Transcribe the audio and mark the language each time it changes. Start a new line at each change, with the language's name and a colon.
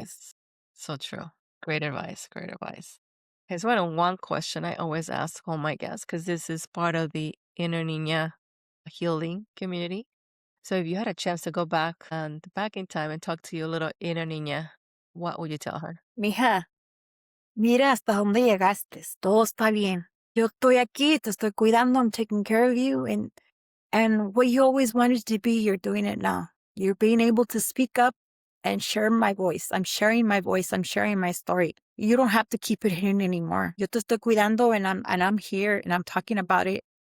English: Yes. So true. Great advice. Great advice. Here's one question I always ask all my guests, because this is part of the Inner Niña healing community. So if you had a chance to go back in time and talk to your little Inner Niña, what would you tell her?
Spanish: Mija, mira hasta donde llegaste. Todo está bien. Yo estoy aquí, te estoy cuidando,
English: I'm taking care of you. And what you always wanted to be, you're doing it now. You're being able to speak up and share my voice. I'm sharing my voice. I'm sharing my story. You don't have to keep it hidden anymore.
Spanish: Yo te estoy cuidando
English: and I'm here and I'm talking about it.